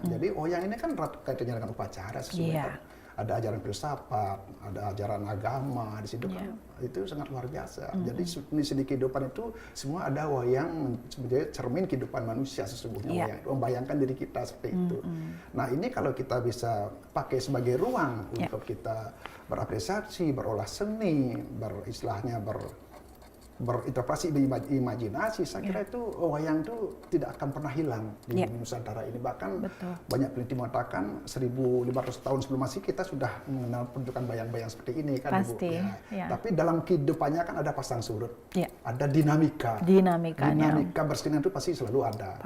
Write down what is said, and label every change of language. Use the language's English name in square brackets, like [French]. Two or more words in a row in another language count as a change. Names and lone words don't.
[Indonesian] Jadi wayang ini kan kaitannya dengan upacara sesungguhnya. Ada ajaran filsafat, ada ajaran agama di situ kan. Itu sangat luar biasa. Jadi seni kehidupan itu semua ada wayang sebagai cermin kehidupan manusia sesungguhnya. Wayang membayangkan diri kita seperti itu. Nah, ini kalau kita bisa pakai sebagai ruang untuk kita berapresiasi, berolah seni, beristilahnya berinterpretasi, imajinasi, saya kira itu wayang itu tidak akan pernah hilang di Nusantara ini. Bahkan banyak peneliti mengatakan 1.500 tahun sebelum Masehi kita sudah mengenal pertunjukan bayang-bayang seperti ini kan, pasti, Ibu. Tapi dalam kehidupannya kan ada pasang surut, ada dinamika berskenian itu pasti selalu ada.